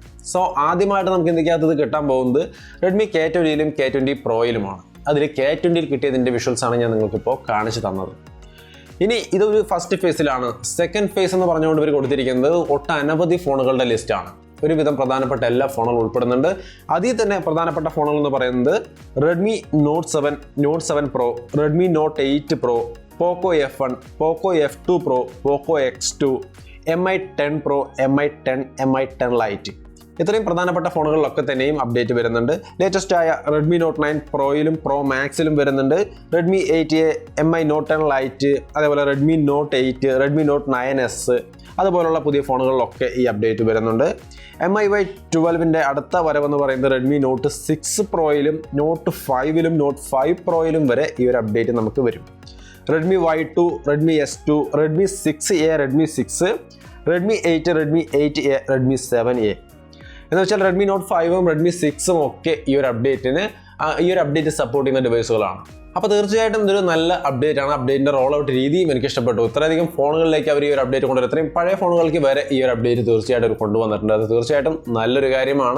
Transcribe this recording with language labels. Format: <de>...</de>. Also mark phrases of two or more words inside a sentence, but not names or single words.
<ml>സോ ആദ്യമായിട്ട് നമുക്ക് ഇന്ത്യക്കകത്ത് ഇത് കിട്ടാൻ പോകുന്നത് Redmi K20യിലും K20 Proയിലുമാണ്. അതിൽ K20യിൽ കിട്ടിയതിൻ്റെ വിഷ്വൽസ് ആണ് ഞാൻ നിങ്ങൾക്കിപ്പോൾ കാണിച്ചു തന്നത്. ഇനി ഇതൊരു</ml> <en>first phaseിലാണ്. second phase</en> <ml>എന്ന് പറഞ്ഞുകൊണ്ട് ഇവർ കൊടുത്തിരിക്കുന്നത് ഒട്ടനവധി ഫോണുകളുടെ ലിസ്റ്റാണ്. ഒരുവിധം പ്രധാനപ്പെട്ട എല്ലാ ഫോണുകളും ഉൾപ്പെടുന്നുണ്ട്. അതിൽ തന്നെ പ്രധാനപ്പെട്ട ഫോണുകൾ എന്ന് പറയുന്നത് Redmi Note 7 Pro, Redmi Note 8 Pro, Poco F1, Poco F2 Pro, Poco X2, MI10 Pro, MI10 Lite. ഇത്രയും പ്രധാനപ്പെട്ട ഫോണുകളിലൊക്കെ തന്നെയും അപ്ഡേറ്റ് വരുന്നുണ്ട്. ലേറ്റസ്റ്റ് ആയ Redmi Note 9 Proയിലും Pro Maxലും വരുന്നുണ്ട്. Redmi 8A, MI Note 10 Lite, അതേപോലെ Redmi Note 8, Redmi Note 9S, അതുപോലുള്ള പുതിയ ഫോണുകളിലൊക്കെ ഈ അപ്ഡേറ്റ് വരുന്നുണ്ട്. MIUI 12ന്റെ അടുത്ത വരവെന്ന് പറയുന്നത് Redmi Note 6 Proയിലും Note 5ലും Note 5 Proയിലും വരെ ഈ ഒരു അപ്ഡേറ്റ് നമുക്ക് വരും. Redmi Y2, Redmi S2, Redmi 6A, Redmi 6, Redmi 8, Redmi 8A, Redmi 7A. എന്ന് വെച്ചാൽ Redmi Note 5ഉം Redmi 6ഉം ഒക്കെ ഈ ഒരു അപ്ഡേറ്റ് സപ്പോർട്ട് ചെയ്യുന്ന ഡിവൈസുകളാണ്. അപ്പോൾ തീർച്ചയായിട്ടും ഇതൊരു നല്ല അപ്ഡേറ്റ് ആണ്. അപ്ഡേറ്റിന്റെ</ml> <en>roll out</en> <ml>രീതിയും എനിക്ക് ഇഷ്ടപ്പെട്ടു. ഇത്രയധികം ഫോണുകളിലേക്ക് അവർ ഈ ഒരു അപ്ഡേറ്റ് കൊണ്ടുവരും. ഇത്രയും പഴയ ഫോണുകൾക്ക് വരെ ഈ ഒരു അപ്ഡേറ്റ് തീർച്ചയായിട്ടും കൊണ്ടുവന്നിട്ടുണ്ട്. അത് തീർച്ചയായിട്ടും നല്ലൊരു കാര്യമാണ്.</ml>